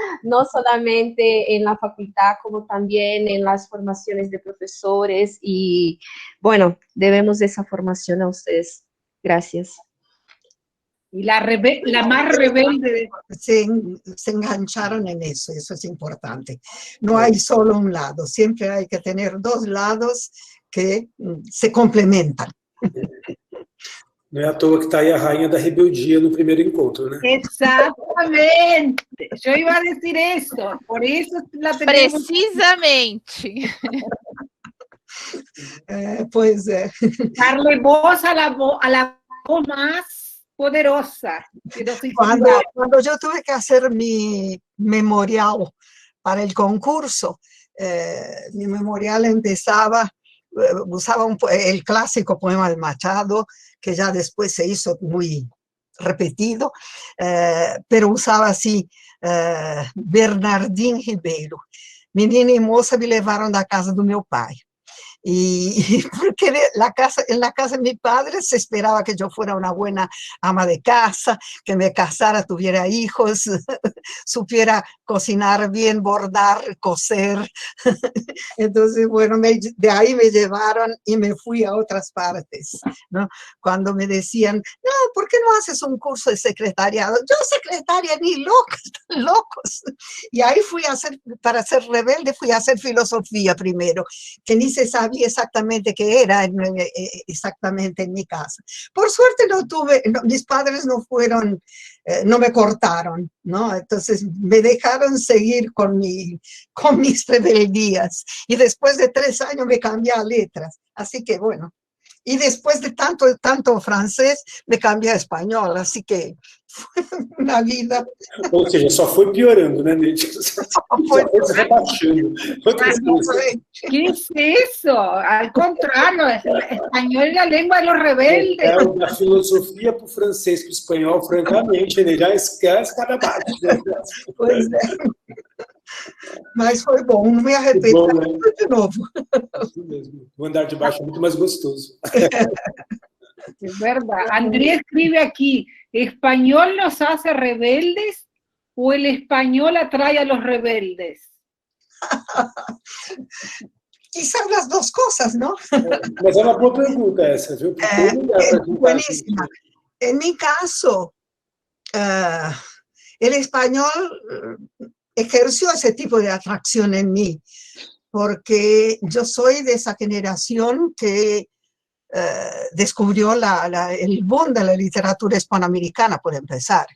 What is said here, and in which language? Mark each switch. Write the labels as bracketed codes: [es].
[es] No solamente en la facultad, como también en las formaciones de profesores, y bueno, debemos esa formación a ustedes. Gracias. Y la más rebelde. Se engancharon en eso es importante. No hay solo un lado, siempre hay que tener 2 lados que se complementan. [pt] Não é à toa que está aí a rainha da rebeldia no primeiro encontro, né? [es] Exactamente. Yo iba a decir eso. Por eso la tenemos. Precisamente. [pt] Pois é. [es] Darle voz a la voz más poderosa. Cuando yo tuve que hacer mi memorial para el concurso, mi memorial usaba el clásico poema de Machado, que ya después se hizo muy repetido, pero usaba así, Bernardín Ribeiro. [pt] Menina y moça me levaron da casa do meu pai. [es] Y porque en la casa de mi padre se esperaba que yo fuera una buena ama de casa, que me casara, tuviera hijos, supiera cocinar bien, bordar, coser. Entonces, bueno, de ahí me llevaron y me fui a otras partes, ¿no? Cuando me decían, no, ¿por qué no haces un curso de secretariado? Yo secretaria, ni locos, están locos. Y ahí para ser rebelde, fui a hacer filosofía primero, que ni se sabía exactamente qué era exactamente en mi casa. Por suerte mis padres no me cortaron, ¿no? Entonces me dejaron seguir con mis rebeldías. Y después de 3 años me cambié a letras. Así que bueno. Y después de tanto francés, me cambié a español. Así que fue una vida. [pt] Ou seja, só foi piorando, né, Neide? Só foi se rebaixando. [es] ¿Qué es eso? Al contrario, el español es la lengua de los rebeldes. [pt] Da filosofia para o francês, para o espanhol, francamente, ele já esquece cada parte. Pois é. Mas foi bom, não me arrependo. Bom, né? De novo. Isso mesmo. O andar de baixo é muito mais gostoso. [es] Es verdad. Andrés escribe aquí, ¿español nos hace rebeldes o el español atrae a los rebeldes? Quizás las dos cosas, ¿no? [pt] Mas é uma boa pergunta essa, viu? [es] Buenísima. En mi caso, el español ejerció ese tipo de atracción en mí, porque yo soy de esa generación que descubrió el boom de la literatura hispanoamericana, por empezar.